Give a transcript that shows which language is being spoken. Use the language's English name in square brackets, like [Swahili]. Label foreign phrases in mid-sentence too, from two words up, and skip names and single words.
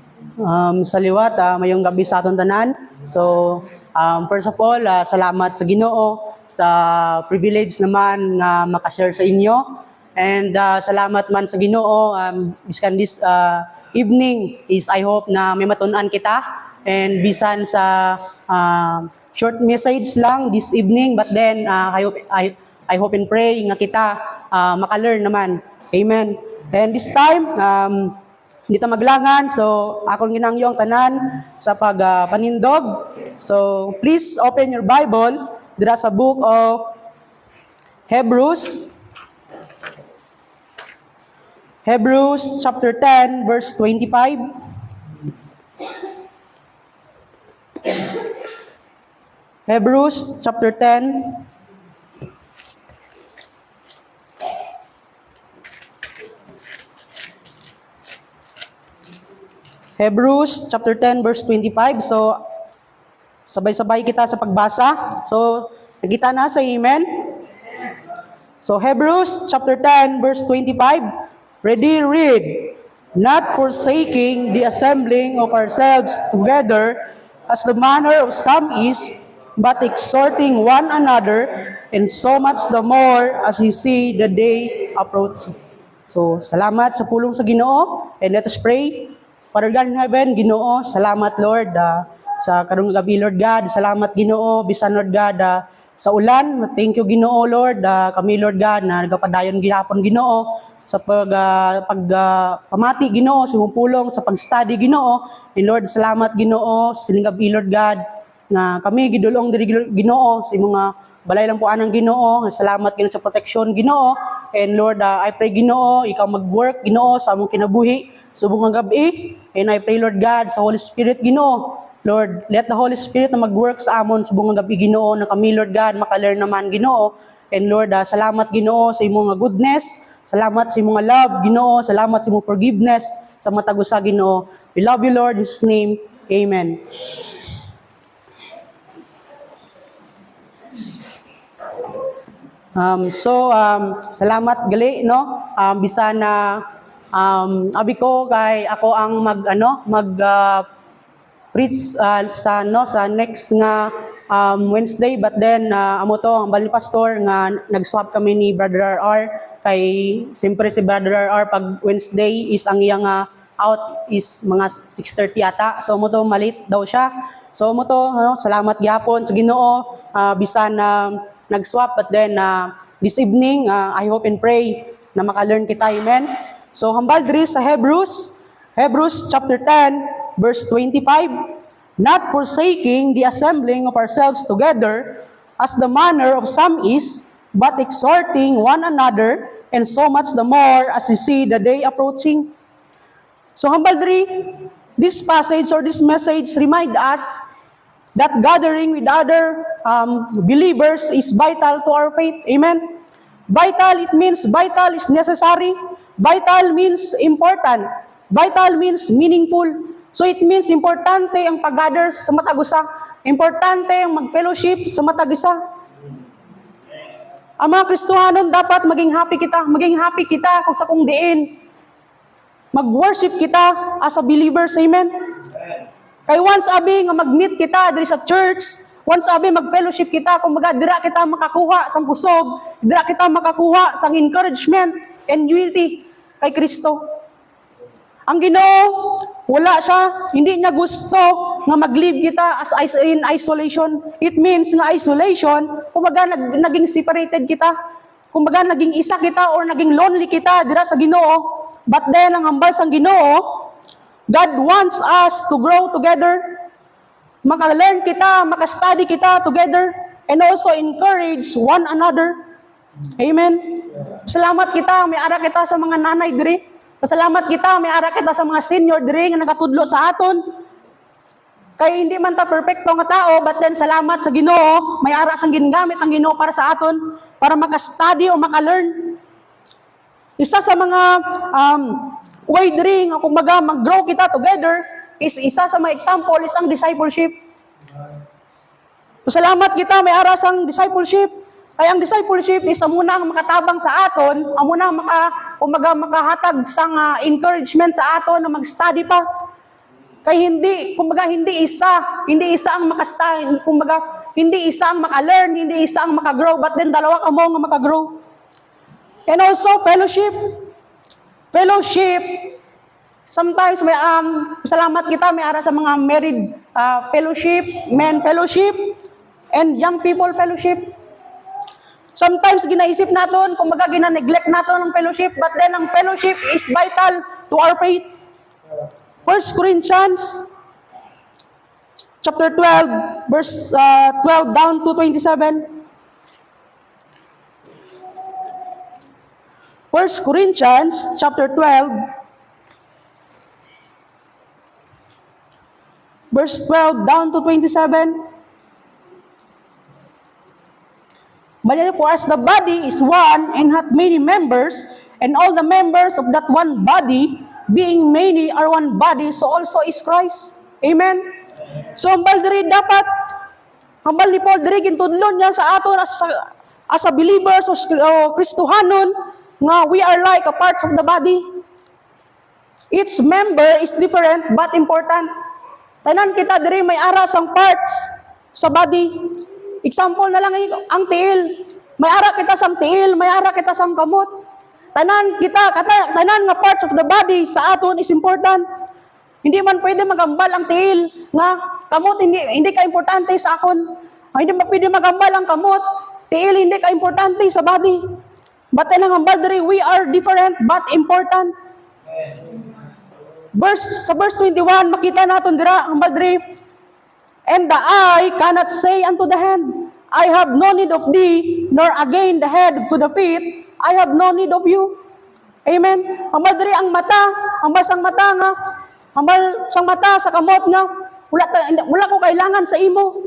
[Hiligaynon] Sa liwat, mayong gabi sa aton tanan. [English] So, first of all, [Hiligaynon] salamat sa Ginoo sa privilege naman na makashare sa inyo. And salamat man sa Ginoo, biskan [English] this evening is I hope [Hiligaynon] na may matun-an kita. [English] And [Hiligaynon] bisan sa [English] short message lang this evening, but then I hope and pray [Hiligaynon] nga kita makalearn naman. [English] Amen. [Hiligaynon] And [English] this time, [Hiligaynon] hindi ta maglangan, so akong ginangyo ang tanan sa panindog. [English] So please open your Bible [Hiligaynon] dira sa [English] book of Hebrews. Hebrews chapter 10 verse 25. Hebrews chapter 10 Hebrews chapter 10 verse 25. So sabay-sabay kita sa pagbasa. So nakita na sa amen. So Hebrews chapter 10 verse 25. Ready, read. Not forsaking the assembling of ourselves together as the manner of some is, but exhorting one another, and so much the more as you see the day approaching. [Hiligaynon] So salamat sa pulong sa Ginoo, [English] and let us pray. Father God in heaven, [Hiligaynon] Ginoo, salamat Lord sa karong gabi [English] Lord God. [Hiligaynon] Salamat Ginoo, bisan [English] Lord God [Hiligaynon] sa ulan. [English] Thank you Ginoo Lord. [Hiligaynon] Kami [English] Lord God [Hiligaynon] na nagapadayon gihapon Ginoo sa pamati Ginoo, sa imong pulong sa pag-study Ginoo. And Lord, salamat Ginoo sa sining gabi [English] Lord God [Hiligaynon] na kami gidulong diri Ginoo sa imong balay lang po anang Ginoo. Salamat Ginoo sa protection Ginoo. [English] And Lord, I pray [Hiligaynon] Ginoo, ikaw mag-work Ginoo sa among kinabuhi subong nga gabi. [English] And I pray Lord God sa Holy Spirit Ginoo. Lord, let the Holy Spirit [Hiligaynon] na mag-work sa amon subong nga gabi Ginoo na kami [English] Lord God [Hiligaynon] makalearn naman Ginoo. [English] And Lord, [Hiligaynon] salamat Ginoo sa imong goodness. Salamat sa imong love Ginoo. Salamat sa imong forgiveness sa matag usa Ginoo. [English] We love you Lord in Jesus name. [Hiligaynon] Amen. Salamat gali no. Bisan na abi ko kay ako ang preach sa next nga Wednesday, [English] but then [Hiligaynon] amo to ang bali pastor nga nag-swap kami ni Brother RR kay siyempre si Brother RR pag Wednesday is ang iyang out is mga 6:30 ata. So amo to malit daw siya. So amo to salamat gyapon sa Ginoo bisan nag-swap, [English] but then this evening I hope and pray [Hiligaynon] na makalearn kita. Amen. [English] So [Hiligaynon] hambal diri sa [English] Hebrews chapter 10 verse 25, not forsaking the assembling of ourselves together as the manner of some is, but exhorting one another, and so much the more as you see the day approaching. [Hiligaynon] So hambal diri, [English] this passage or this message remind us that gathering with other believers is vital to our faith. Amen. Vital, it means vital is necessary. Vital means important. Vital means meaningful. So it means [Hiligaynon] importante ang pag-gather sa matag usa. Importante ang mag-fellowship sa matag isa. Ang mga Kristohanon dapat maging happy kita. Maging happy kita kung sa kung diin. Mag-worship kita [English] as a believers. [Hiligaynon] Amen. Kay once abi nga mag-meet kita diri sa church, once abi mag-fellowship kita, kung dira kita makakuha sang kusog, dira kita makakuha sang [English] encouragement and unity [Hiligaynon] kay Kristo. Ang Ginoo, wala siya, hindi niya gusto nga mag-live kita [English] as in isolation. It means [Hiligaynon] nga isolation, kumbaga naging separated kita, kumbaga naging isa kita or naging lonely kita dira sa Ginoo. But then ang hambal sang Ginoo, [English] God wants us to grow together. [Hiligaynon] Maka-learn kita, maka-study kita together, [English] and also encourage one another. Amen. [Hiligaynon] Salamat kita, may ara kita sa mga nanay diri. Pasalamat kita, may ara kita sa mga senior diri nga nagatudlo sa aton. Kay hindi man ta perfecto nga tao, [English] but then [Hiligaynon] salamat sa Ginoo, may ara sang gingamit ang Ginoo para sa aton, para maka-study o maka-learn. Isa sa mga way diri nga kumbaga mag-grow kita together is isa sa mga example is ang discipleship. Pasalamat kita, may ara sang discipleship. Kaya ang discipleship is amuna ang makatabang sa aton, amuna ang makahatag sang encouragement sa aton na mag-study pa. Kay hindi, kumbaga hindi isa ang makasta, kumbaga hindi isa ang maka-learn, hindi isa ang maka-grow, [English] but then [Hiligaynon] dalawa ka mo nga maka-grow. [English] And also fellowship. Fellowship, sometimes [Hiligaynon] may salamat kita may ara sa mga [English] married fellowship, men fellowship, and young people fellowship. [Hiligaynon] Sometimes ginaisip naton, kumbaga gina-neglect naton ang fellowship, [English] but then [Hiligaynon] ang fellowship [English] is vital to our faith. 1 Corinthians chapter 12, verse 12 down to 27. 1 Corinthians chapter 12, verse 12 down to 27. But for as the body is one and hath many members, and all the members of that one body, being many, are one body, so also is Christ. Amen? So, [Hiligaynon] hambal diri dapat, hambal ni Paul diri, gintudlon niya sa aton [English] as a believers [Hiligaynon] o Kristohanon, nga [English] we are like a parts of the body. Each member is different but important. [Hiligaynon] Tanan kita diri may ara sang parts sa body. Example na lang ang tiil. May ara kita sang tiil, may ara kita sang kamot. Tanan nga [English] parts of the body [Hiligaynon] sa aton is important. Hindi man pwede magambal ang tiil nga kamot hindi ka importante sa akon. Hindi man pwede magambal ang kamot, tiil hindi ka importante sa body. But ang hambal diri, [English] we are different but important. [Hiligaynon] Sa verse 21 makita naton dira hambal diri, [English] and the eye cannot say unto the hand, I have no need of thee, nor again the head to the feet, I have no need of you. Amen. [Hiligaynon] Hambal diri ang mata, hambal sang mata nga, hambal sang mata sa kamot nga, wala ko kailangan sa imo.